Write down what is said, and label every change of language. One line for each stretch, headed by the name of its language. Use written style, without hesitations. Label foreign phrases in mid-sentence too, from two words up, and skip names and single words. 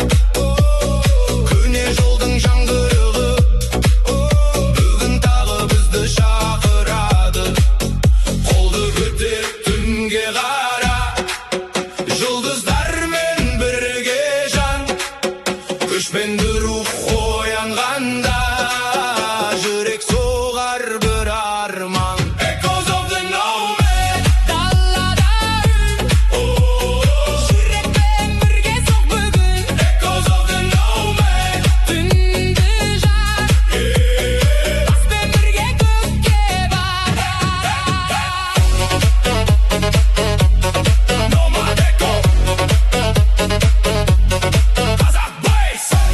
Kazakh: Көне жолдың жаңғырығы, бүгін тағы бізді шақырады. Қолды көтер түнге қара, жұлдыздармен бірге жан. Көшпенді рух оянғанда, жүрек соғар бір арман.
English: Echoes of the nomad,
Kazakh: Даллада үн, жүрекпен бірге соқ бүгін.
English: echoes of the nomad.
Kazakh: Түнді жар, баспен бірге көкке барар.
English: Nomad echo.
Kazakh: Қазақ Bass.